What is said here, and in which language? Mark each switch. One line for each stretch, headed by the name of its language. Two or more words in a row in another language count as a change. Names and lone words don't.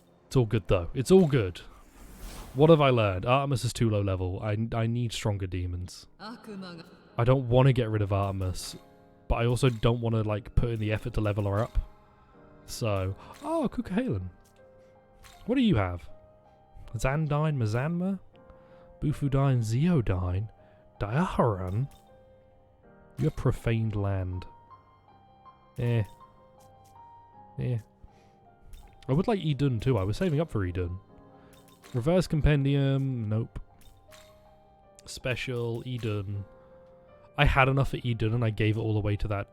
English: It's all good, though. It's all good. What have I learned? Artemis is too low level. I need stronger demons. I don't want to get rid of Artemis, but I also don't want to, like, put in the effort to level her up. So... Oh, Kukahalen. What do you have? Zandine, Mazanma? Bufudine, Zeodine? Diaharan? You have Profaned Land. Eh. I would like Edun too. I was saving up for Edun. Reverse Compendium. Nope. Special. Edun. I had enough for Edun and I gave it all away to that.